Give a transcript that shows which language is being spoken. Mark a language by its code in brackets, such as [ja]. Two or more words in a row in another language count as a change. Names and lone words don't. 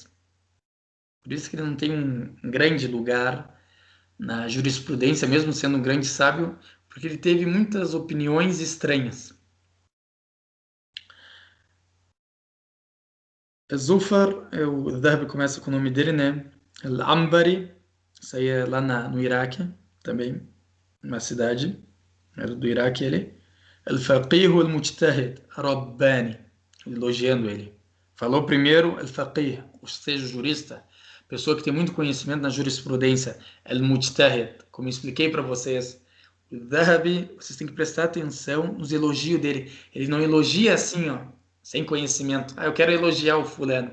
[pt] Por isso que ele não tem um grande lugar na jurisprudência, mesmo sendo um grande sábio, porque ele teve muitas opiniões estranhas. Zufar, o Dhahab começa com o nome dele, né? Al-Ambari, isso aí é lá no Iraque, também, uma cidade, era do Iraque ele. [ar] Al-Faqih al-Mujtahid, Rabbani, [pt] elogiando ele. Falou primeiro Al-Faqih, ou seja, o jurista, pessoa que tem muito conhecimento na jurisprudência. Al-Mujtahid, como eu expliquei para vocês. O Dhahabi, vocês têm que prestar atenção nos elogios dele. Ele não elogia assim, ó, sem conhecimento. Ah, eu quero elogiar o fulano.